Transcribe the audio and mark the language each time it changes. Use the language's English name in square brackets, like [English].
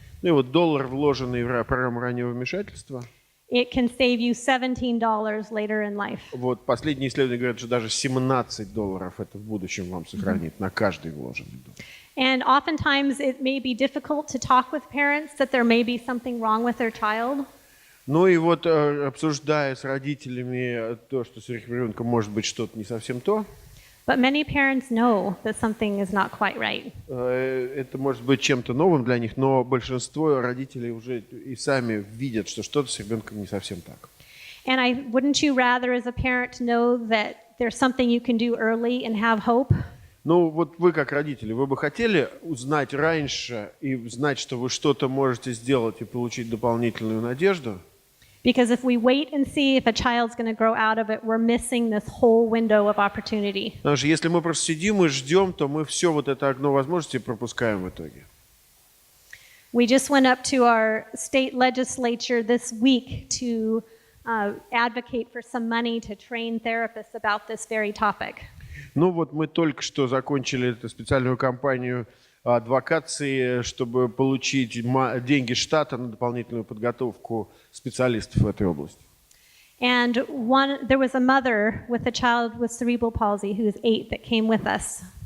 [Russian] Ну и вот $1, вложенный в программу раннего вмешательства, [English] it can save you $17 later in life. [Russian] вот последние исследования говорят, что даже $17 это в будущем вам сохранит на каждый вложенный доллар. [English] And oftentimes it may be difficult to talk with parents that there may be something wrong with their child. [Russian] Ну и вот обсуждая с родителями то, что с их ребенком может быть что-то не совсем то, [English] But many parents know that something is not quite right. [Russian] это может быть чем-то новым для них, но большинство родителей уже и сами видят, что что-то с ребенком не совсем так. [English] And wouldn't you rather as a parent know that there's something you can do early and have hope? [Russian] Ну вот вы как родители, вы бы хотели узнать раньше и знать, что вы что-то можете сделать и получить дополнительную надежду? [English] Because if we wait and see if a child's going to grow out of it, we're missing this whole window of opportunity. [Russian] Потому что если мы просто сидим и ждем, то мы все вот это окно возможностей пропускаем в итоге. [English] We just went up to our state legislature this week to advocate for some money to train therapists about this very topic. [Russian] Ну вот мы только что закончили эту специальную кампанию адвокации, чтобы получить деньги штата на дополнительную подготовку специалистов в этой области. [English] And there was a mother with a child with cerebral palsy who is 8 that came with us.